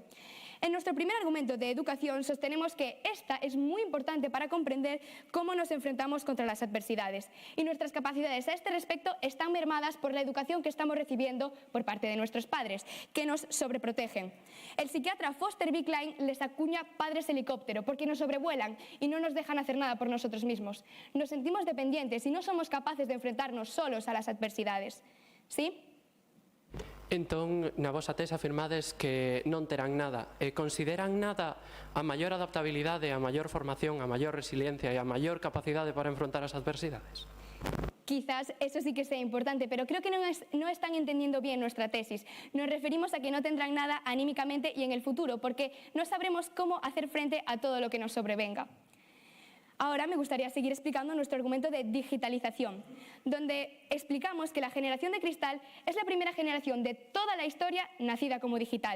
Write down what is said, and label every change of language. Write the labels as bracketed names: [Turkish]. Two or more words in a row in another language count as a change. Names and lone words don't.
[Spanish] En nuestro primer argumento de educación sostenemos que esta es muy importante para comprender cómo nos enfrentamos contra las adversidades y nuestras capacidades a este respecto están mermadas por la educación que estamos recibiendo por parte de nuestros padres, que nos sobreprotegen. El psiquiatra Foster B. Klein les acuña padres helicóptero porque nos sobrevuelan y no nos dejan hacer nada por nosotros mismos. Nos sentimos dependientes y no somos capaces de enfrentarnos solos a las adversidades. ¿Sí? [Galician] Entón, na vosa tese afirmades que non terán nada. E consideran nada a maior adaptabilidade, a maior formación, a maior resiliencia e a maior capacidade para enfrontar as adversidades? [Spanish] Quizás eso sí que sea importante, pero creo que no están entendiendo bien nuestra tesis. Nos referimos a que no tendrán nada anímicamente y en el futuro, porque no sabremos cómo hacer frente a todo lo que nos sobrevenga. Ahora me gustaría seguir explicando nuestro argumento de digitalización, donde explicamos que la generación de cristal es la primera generación de toda la historia nacida como digital.